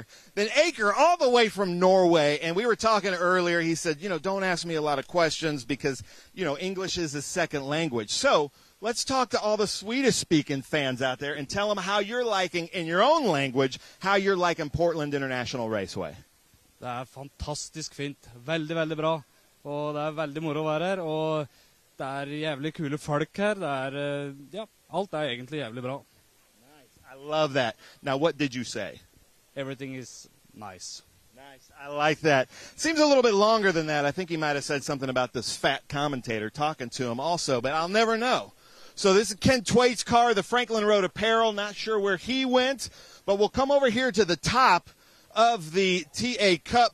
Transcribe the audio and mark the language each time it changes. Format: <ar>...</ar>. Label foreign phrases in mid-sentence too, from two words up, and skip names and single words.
<en>Then Aker, all the way from Norway, and we were talking earlier, he said, don't ask me a lot of questions because, English is a second language. So let's talk to all the Swedish-speaking fans out there and tell them how you're liking, in your own language, how you're liking Portland International Raceway.</en> <no>Det fantastisk fint. Veldig, veldig bra. Og det veldig moro å være her. Og det jævlig kule folk her. Det alt egentlig jævlig bra.</no> <en>I love that. Now, what did you say? Everything is nice. Nice. I like that. Seems a little bit longer than that. I think he might have said something about this fat commentator talking to him also, but I'll never know. So this is Ken Twait's car, the Franklin Road Apparel. Not sure where he went, but we'll come over here to the top of the TA Cup.</en>